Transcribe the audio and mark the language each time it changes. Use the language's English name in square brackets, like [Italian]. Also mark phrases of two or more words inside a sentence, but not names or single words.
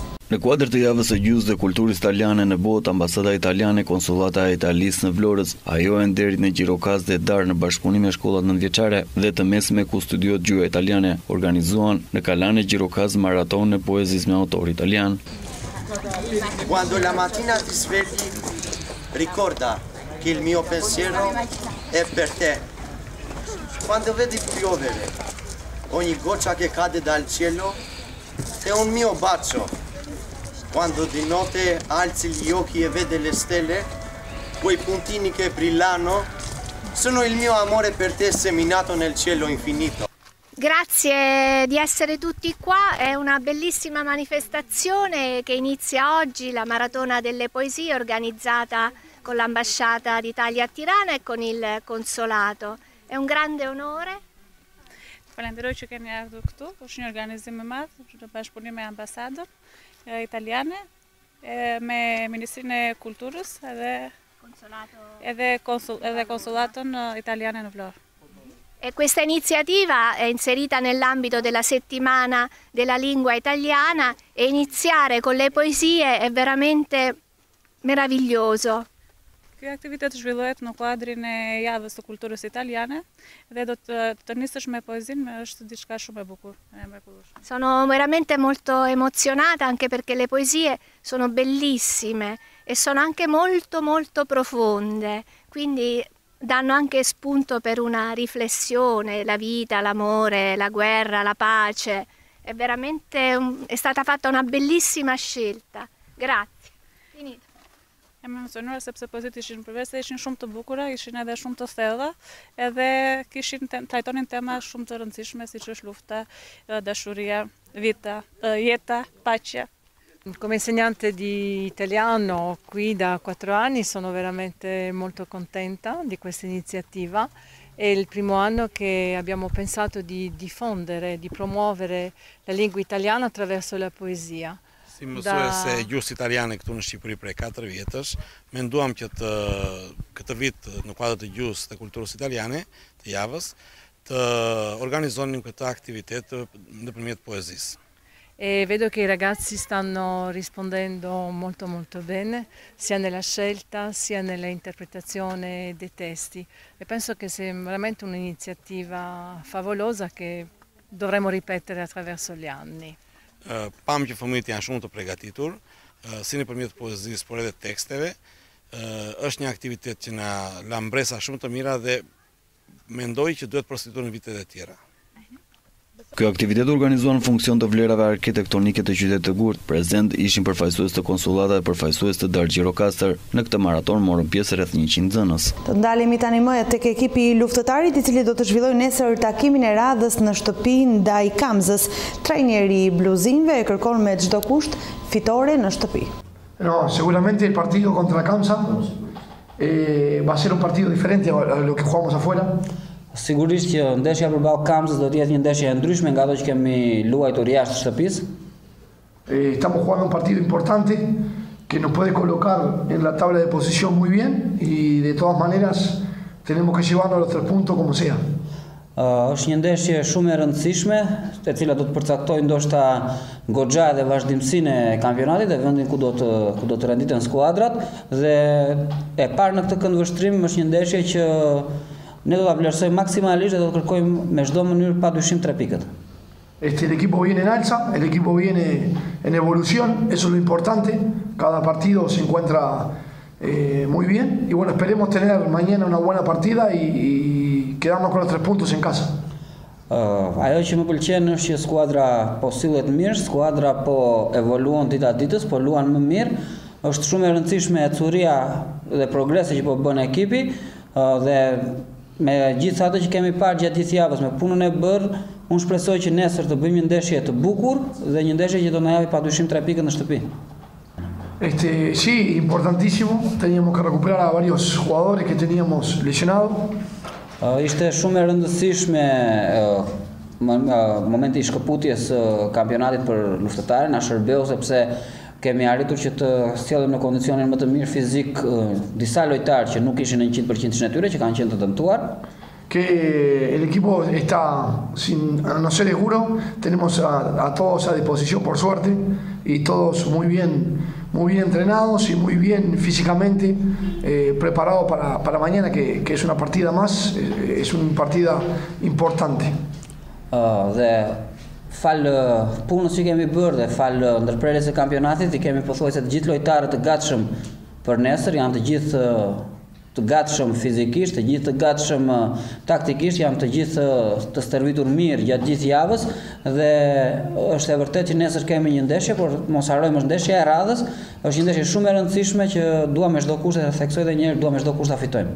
[Albanian] Në kuadër të javës së gjuhës dhe kulturës italiane në botë, ambasada italiane, konsullata e Italisë në Vlorës, ajo e nderit në Gjirokastër dhe Dar në bashkëpunim me shkollat nëntëvjeçare dhe të mesme ku studiohet gjuha italiane, organizuan në Kalane Gjirokastër maraton e poezisë me autor italian. [Italian] Quando la mattina ti svegli, ricorda che il mio pensiero è per te. Quando vedi piovere, ogni goccia che cade dal cielo è un mio bacio. Quando di notte alzi gli occhi e vedi le stelle, quei puntini che brillano, sono il mio amore per te seminato nel cielo infinito. Grazie di essere tutti qua, è una bellissima manifestazione che inizia oggi, la Maratona delle Poesie organizzata con l'Ambasciata d'Italia a Tirana e con il Consolato. È un grande onore. [Albanian] Falenderoj që keni ardhur këtu, është një organizim i madh në bashkëpunim me ambasadën italiane, me Ministrinë e Kulturës edhe konsulatën italiane në Vlorë. [Italian] E questa iniziativa è inserita nell'ambito della settimana della lingua italiana e iniziare con le poesie è veramente meraviglioso. [Albanian] Ky aktivitet zhvillohet në kuadrin e javës së kulturës italiane dhe do të nisësh me poezinë, është diçka shumë e bukur, e mrekullueshme. [Italian] Sono veramente molto emozionata anche perché le poesie sono bellissime e sono anche molto molto profonde, quindi danno anche spunto per una riflessione, la vita, l'amore, la guerra, la pace. È stata fatta una bellissima scelta. Grazie. Finito. [Albanian] Jam emocionuar sepse poezit ishin përveç se ishin shumë të bukura, ishin edhe shumë të thella, edhe trajtonin tema shumë të rëndësishme siç është lufta, dashuria, jeta, paqja. [Italian] Come insegnante di italiano qui da 4 anni sono veramente molto contenta di questa iniziativa. È il primo anno che abbiamo pensato di diffondere, di promuovere la lingua italiana attraverso la poesia. [Albanian] Si mësuese e gjuhës italiane këtu në Shqipëri prej 4 vjetësh, menduam që këtë vit në kuadër të gjuhës dhe kulturës italiane të javës të organizonim këtë aktivitet nëpërmjet poezisë. [Italian] E vedo che i ragazzi stanno rispondendo molto molto bene, sia nella scelta sia nella interpretazione dei testi. E penso che sia veramente un'iniziativa favolosa che dovremo ripetere attraverso gli anni. [Albanian] Pam që fëmijët janë shumë të përgatitur, si nëpërmjet poezisë, por edhe teksteve, është një aktivitet që na la mbresa shumë të mira dhe mendoj që duhet përsëritur në vitet e tjera. Ky aktivitet organizuan në funksion të vlerave arkitektonike të qytetit të Gurt. Prezent ishin përfaqësues të konsullata dhe përfaqësues të Dar Gjirokastër. Në këtë maraton morën pjesë rreth 100 nxënës. Të ndalemi tani më tek ekipi i luftëtarit, i cili do të zhvillojë nesër takimin e radhës në shtëpi ndaj Kamzës. Trajneri i bluzinëve e kërkon me çdo kusht fitore në shtëpi. [Spanish] No, seguramente el partido contra Kamsa va a ser un partido diferente a lo que jugamos afuera. [Albanian] Sigurisht që ndeshja përballë Kamzës do të jetë një ndeshje e ndryshme nga ato që kemi luajtur jashtë shtëpisë. [Spanish] Estamos jugando un partido importante que nos puede colocar en la tabla de posición muy bien y de todas maneras tenemos que llevarnos los 3 puntos como sea. [Albanian] Është një ndeshje shumë e rëndësishme, e cila do të përcaktojë ndoshta goxha dhe vazhdimsinë e kampionatit dhe vendin ku do të renditen skuadrat dhe e parë në këtë këndvështrim është një ndeshje që ne do ta vlerësojmë maksimalisht dhe do të kërkojmë me çdo mënyrë padyshim 3 pikët. [Spanish] El equipo viene en alza, el equipo viene en evolución, eso es lo importante, cada partido se encuentra muy bien y bueno, esperemos tener mañana una buena partida y quedarnos con los 3 puntos en casa. [Albanian] Ajo që më pëlqen është që skuadra po sillet mirë, skuadra po evoluon dita ditës, po luan më mirë. Është shumë e rëndësishme ecuria dhe progresi që po bën ekipi dhe me gjithë ato që kemi parë gjatë gjithë javës, me punën e bërë, unë shpresoj që nesër të bëjmë një ndeshje të bukur dhe një ndeshje që do na japi padyshim 3 pikët në shtëpi. [Spanish] Sí, importantísimo. Teníamos que recuperar a varios jugadores que teníamos lesionados. [Albanian] Ishte shumë e rëndësishme momenti i shkëputjes kampionatit për luftëtarën, na shërbeu sepse kemi arritur që të sjellim në kondicionin më të mirë fizik disa lojtarë që nuk ishin në 100% e tyre, që kanë qenë të dëmtuar. [Spanish] Que el equipo está, sin no ser seguro, tenemos a todos a disposición por suerte y todos muy bien entrenados y muy bien físicamente preparados para mañana, que es una partida más, es una partida importante. [Albanian] Dhe falë punës që kemi bërë dhe falë ndërprerjes së kampionatit, i kemi pothuajse të gjithë lojtarët të gatshëm për nesër, janë të gjithë të gatshëm fizikisht, të gjithë të gatshëm taktikisht, janë të gjithë të stërvitur mirë gjatë gjithë javës dhe është e vërtet që nesër kemi një ndeshje, por mos harrojmë është ndeshja e radhës, është një ndeshje shumë e rëndësishme që dua me çdo kusht, dhe theksoj edhe një herë, dua me çdo kusht ta fitojmë.